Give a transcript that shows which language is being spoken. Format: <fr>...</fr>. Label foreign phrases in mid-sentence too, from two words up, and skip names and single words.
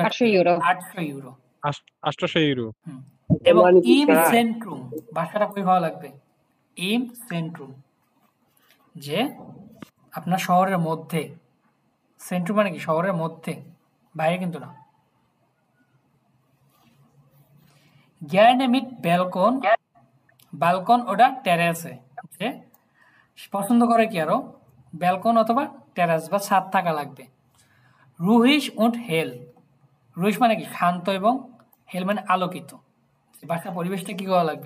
<bn>800 ইউরো। 800 ইউরো। 800 ইউরো। এবং মানে কি ইম প্রায়? সেন্ট্রুম, বাসাটা কই হওয়া লাগবে?</bn> <de>im Zentrum,</de> <bn>যে আপনার শহরের মধ্যে। সেন্ট্রুম মানে কি শহরের মধ্যে, বাইরে কিন্তু না।</bn> <de>gerne mit Balkon,</de> <bn>বালকন ওটা টেরেসে, যে পছন্দ করে কি আরো ব্যালকন অথবা টেরাস বা ছাদ থাকা লাগবে।</bn> <de>ruhig und hell,</de> <bn>রুহিশ মানে কি শান্ত এবং হেল মানে আলোকিত, বাসার পরিবেশটা কি হওয়া লাগবে?</bn>